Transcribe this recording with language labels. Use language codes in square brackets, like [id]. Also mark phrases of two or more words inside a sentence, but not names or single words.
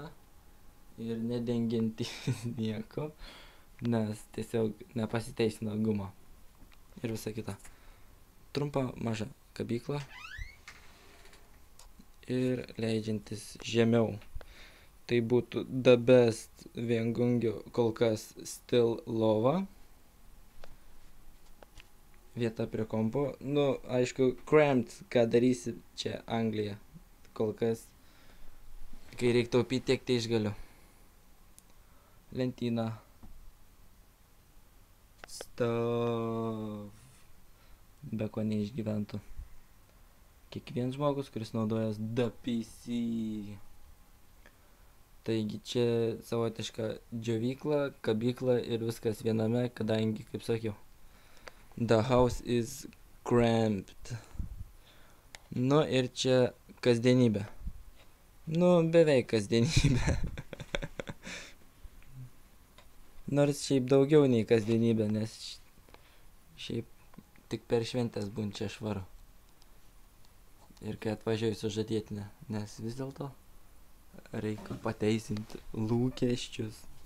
[lt] Ir nedengiantis nieko, nes tiesiog nepasiteisino guma. Ir visa kita. Trumpa maža kabykla. Ir leidžiantis žemiau. Tai būtų [en] the best [lt] viengungio kol kas still lova. Vieta prie kompo. Nu, aišku, cramped, ką darysi čia Anglija. Kol kas, kai reikia taupyti, tiek tai išgaliu. Lentyna. Stuff. Be ko neišgyventų. Kiekvienas žmogus, kuris naudojas [en] the PC. [lt] Taigi čia savotiška džiovykla, kabykla ir viskas viename, kadangi, kaip sakiau, [en] the house is cramped. [lt] Nu ir čia kasdienybė. Nu, beveik kasdienybė. Nors šiaip daugiau nei kasdienybė, nes šiaip tik per šventės būn čia švaru. Ir kai atvažiuoju su žadėtine, nes vis dėlto reikia pateisinti lūkesčius.